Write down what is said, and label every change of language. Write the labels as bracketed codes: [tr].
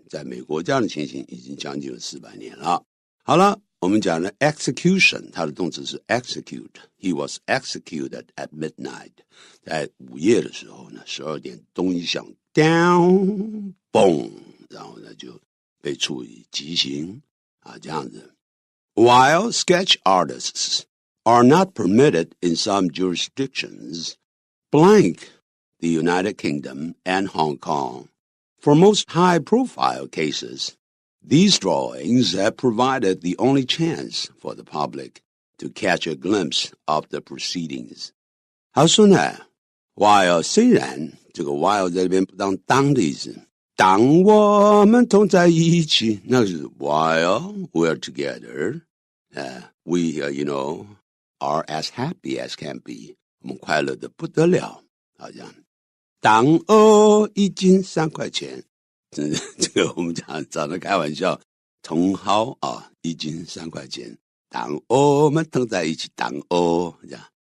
[zh] 在美国这样的情形已经将近了400年了。好了，我们讲的 execution， 它的动词是 execute。 [en] He was executed at midnight， [zh] 在午夜的时候呢，12点钟一响 down boom， 然后呢就被处以极刑这样子。 [en] While sketch artists are not permitted in some jurisdictions, blank the United Kingdom and Hong Kong, for most high-profile cases, these drawings have provided the only chance for the public to catch a glimpse of the proceedings. [zh] 他说呢 while 虽然这个 while 在这边不当的意思，当我们同在一起，那是 [en] while we're together, we are as happy as can be， [zh] 我们快乐的不得了，好像当一斤3块钱，这个我们常常开玩笑，茼蒿1斤3块钱，当我们同在一起，当这样。